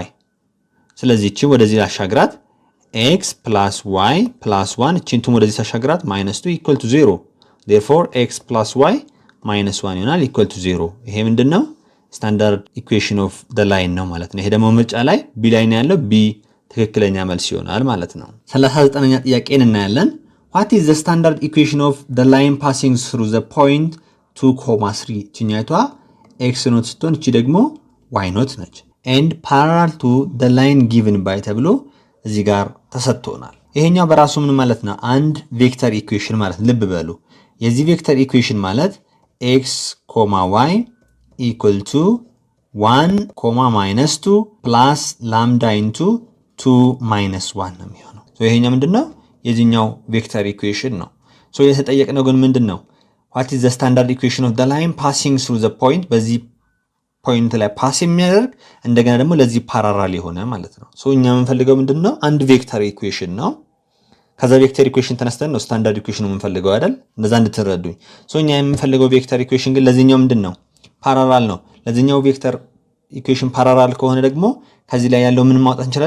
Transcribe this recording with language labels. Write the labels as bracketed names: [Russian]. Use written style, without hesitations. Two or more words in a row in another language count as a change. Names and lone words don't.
[Amharic] ስለዚህ እቺ ወደዚህ አሻግራት [English] x plus y plus 1 [Amharic] እቺን ቱ ወደዚህ አሻግራት [English] minus 2 equal to 0 therefore x plus y minus 1 [Amharic] ይሆናል [English] equal to 0። [Amharic] ይሄ ምንድነው [English] standard equation of the line [Amharic] ነው ማለት ነው። ይሄ ደግሞ ምርጫ ላይ ቢ ላይ ነው ያለው። ቢ ትክክለኛ መልስ ይሆናል ማለት ነው። 39ኛ ጥያቄን እናያለን። [English] what is the standard equation of the line passing through the point [Amharic] 2,3 ቺኛቷ [English] x naught [Amharic] ስትሆን እቺ ደግሞ [English] y naught [Amharic] ነች [English] and parallel to the line given by [Amharic] ተብሎ እዚህ ጋር ተሰጥቶናል። ይሄኛው በራሱ ምን ማለት ነው? አንድ [English] vector equation [Amharic] ማለት ልብ በሉ። የዚህ [English] vector equation [Amharic] ማለት [English] x, y equal to 1, -2 plus lambda into 2 minus 1 [Amharic] ነው የሚሆነው። ሶ ይሄኛው ምንድነው? የዚህኛው [English] vector equation [Amharic] ነው። ሶ የተጠየቅነው ግን ምንድነው? [English] what is the standard equation of the line passing through the point [Amharic] በዚህ ፖይንት ላይ ፓስ የሚያደርግ እንደገና ደግሞ ለዚህ ፓራራል የሆነ ማለት ነው። ሶ እኛ የምንፈልገው ምንድነው? አንድ [English] vector equation [Amharic] ነው። ከዛ [English] vector equation [Amharic] ተነስተን ነው [English] standard equation [Amharic] የምንፈልገው አይደል? እንደዛ እንድትረዱኝ። ሶ እኛ የምንፈልገው [English] vector equation [Amharic] ግን ለዚህኛው ምንድነው? ፓራራል ነው። ለዚህኛው [English] vector equation [Amharic] ፓራራል ከሆነ ደግሞ ከዚህ ላይ ያለው ምን ማውጣት እንችላለን?